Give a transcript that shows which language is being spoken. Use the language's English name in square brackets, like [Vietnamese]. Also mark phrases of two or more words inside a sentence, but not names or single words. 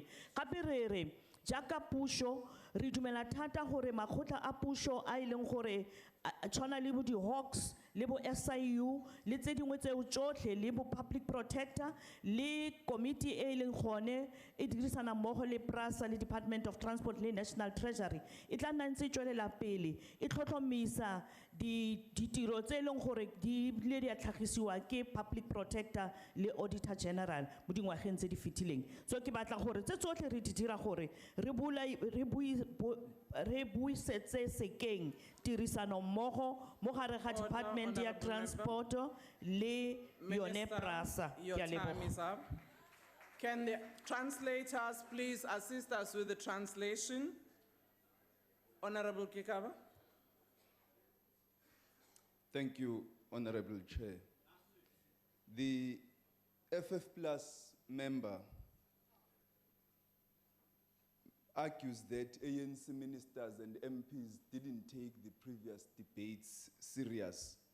[Tswana] Gape re jaaka puso re dumela thata gore makgotla a puso a ileng gore tshwana le bo di-Hawks le bo SIU le tse dingwe tseo tsotlhe le bo public protector le committee e leng gone e dirisana mmogo le PRASA le Department of Transport le National Treasury e tla nna ntse tswelela pele e tlhotlhomisa ditiro tse leng gore di le di tlhagisiwa ke public protector le auditor general mo dingwageng tse di fetileng. So ke batla gore tse tsotlhe re di dira gore re buisetse sekeng tirisano mmogo mo gare ga Department ya Transport le yone PRASA. [English] Your time is up. Can the translators please assist us with the translation? Honorable Kikaba. Thank you, Honorable Chair. The FF Plus member argues that ANC ministers and MPs didn't take the previous debates serious.